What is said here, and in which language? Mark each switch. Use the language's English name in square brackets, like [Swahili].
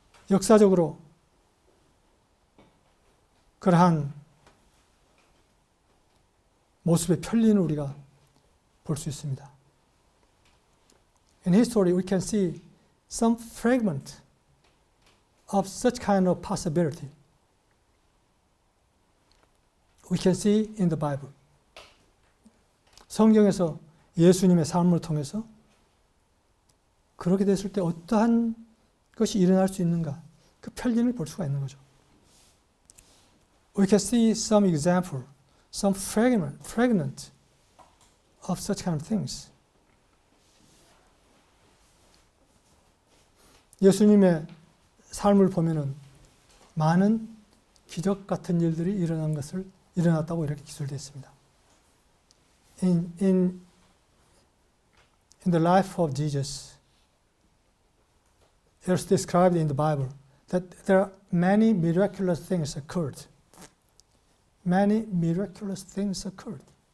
[Korean] 역사적으로 그러한 모습의 편리는 우리가 볼 수 있습니다. [English] In history, we can see some fragment of such kind of possibility. We can see in the Bible. [Korean] 성경에서 예수님의 삶을 통해서 그렇게 됐을 때 어떠한 것이 일어날 수 있는가? 그 편리를 볼 수가 있는 거죠. [English] We can see some example, some fragment of such kind of things. [Korean] 예수님의 삶을 보면은 많은 기적 같은 일들이 일어났다고 이렇게 기술되어 있습니다. [English] In the life of Jesus, it is described in the Bible that there are many miraculous things occurred. Many miraculous things occurred.